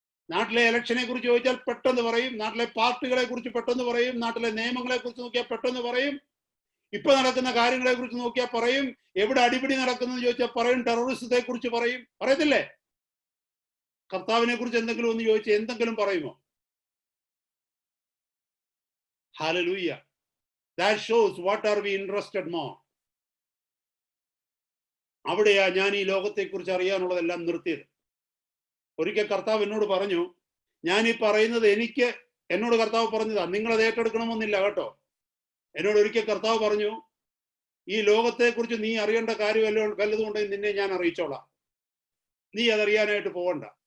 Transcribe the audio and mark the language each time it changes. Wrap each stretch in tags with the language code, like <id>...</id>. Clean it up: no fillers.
<ml>നാട്ടിലെ ഇലക്ഷനെ കുറിച്ച് ചോദിച്ചാൽ പെട്ടെന്ന് പറയും, നാട്ടിലെ പാർട്ടികളെ കുറിച്ച് പെട്ടെന്ന് പറയും, നാട്ടിലെ നിയമങ്ങളെ കുറിച്ച് നോക്കിയാൽ പെട്ടെന്ന് പറയും, ഇപ്പൊ നടക്കുന്ന കാര്യങ്ങളെ കുറിച്ച് നോക്കിയാൽ പറയും, എവിടെ അടിപിടി നടക്കുന്നത് ചോദിച്ചാൽ പറയും, ടെററിസത്തെ കുറിച്ച് പറയും. പറയത്തില്ലേ? കർത്താവിനെ കുറിച്ച് എന്തെങ്കിലും ഒന്ന് ചോദിച്ചാൽ എന്തെങ്കിലും പറയുമോ? Hallelujah.</ml> <en>That shows what are we interested more.</en> <ml>അവിടെയാ ഞാൻ ഈ ലോകത്തെക്കുറിച്ച് അറിയാനുള്ളതെല്ലാം നിർത്തിയത്. ഒരിക്കൽ കർത്താവ് എന്നോട് പറഞ്ഞു, ഞാൻ ഈ പറയുന്നത് എന്നോട് കർത്താവ് പറഞ്ഞതാ, നിങ്ങളത് ഏറ്റെടുക്കണമെന്നില്ല കേട്ടോ. എന്നോട് ഒരിക്കൽ കർത്താവ് പറഞ്ഞു, ഈ ലോകത്തെക്കുറിച്ച് നീ അറിയേണ്ട കാര്യം വല്ലതുകൊണ്ടെങ്കിൽ നിന്നെ ഞാൻ അറിയിച്ചോളാം, നീ അതറിയാനായിട്ട് പോകണ്ട.</ml>